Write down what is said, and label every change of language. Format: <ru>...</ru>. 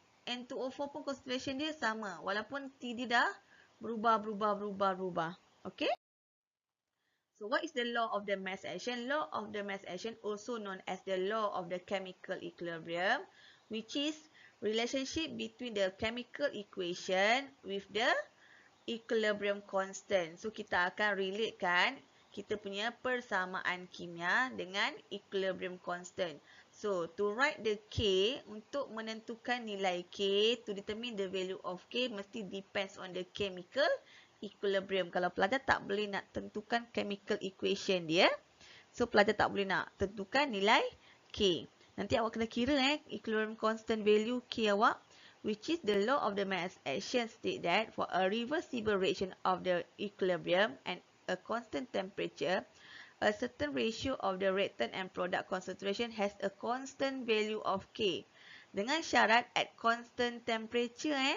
<ms>N2O4 pun concentration dia sama. Walaupun T dia dah berubah. Okay?</ms> <en>So what is the law of the mass action? Law of the mass action, also known as the law of the chemical equilibrium, which is relationship between the chemical equation with the equilibrium constant.</en> <ms>So kita akan relatekan kita punya persamaan kimia dengan equilibrium constant.</ms> <en>So to write the K,</en> <ms>untuk menentukan nilai K,</ms> <en>to determine the value of K</en> <ms>mesti</ms> <en>depends on the chemical equilibrium.</en> <ms>Kalau pelajar tak boleh nak tentukan chemical equation dia, so pelajar tak boleh nak tentukan nilai K. Nanti awak kena kira</ms> <en>equilibrium constant value K awak, which is the law of the mass action state that for a reversible reaction of the equilibrium and a constant temperature, a certain ratio of the reactant and product concentration has a constant value of K.</en> <ms>Dengan syarat</ms> <en>at constant temperature</en>